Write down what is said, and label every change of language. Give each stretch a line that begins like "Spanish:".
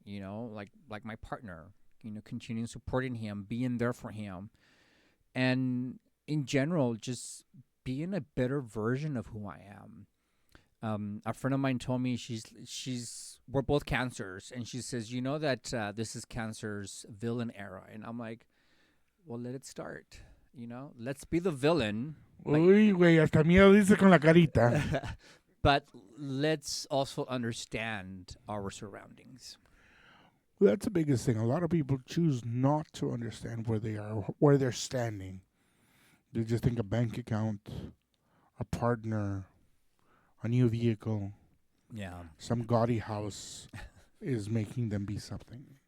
English: Like my partner. Continue supporting him, being there for him, and in general, just being a better version of who I am. A friend of mine told me we're both cancers, and she says, that this is Cancer's villain era, and I'm like, well, let it start. Let's be the villain.
Spanish: Uy, güey, hasta miedo dice con la carita.
English: But let's also understand our surroundings. Well, that's the biggest thing. A lot of people choose not to understand where they are, where they're standing. They just think a bank account, a partner, a new vehicle, some gaudy house is making them be something.